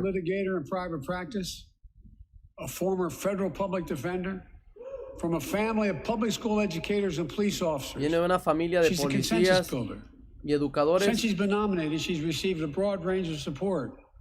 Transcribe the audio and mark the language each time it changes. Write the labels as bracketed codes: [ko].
[en] Litigator in private practice, a former federal public defender, from a family of public school educators and police officers. [es] Viene de una familia de policías y educadores. [en] Since she's been nominated, she's received a broad range of support.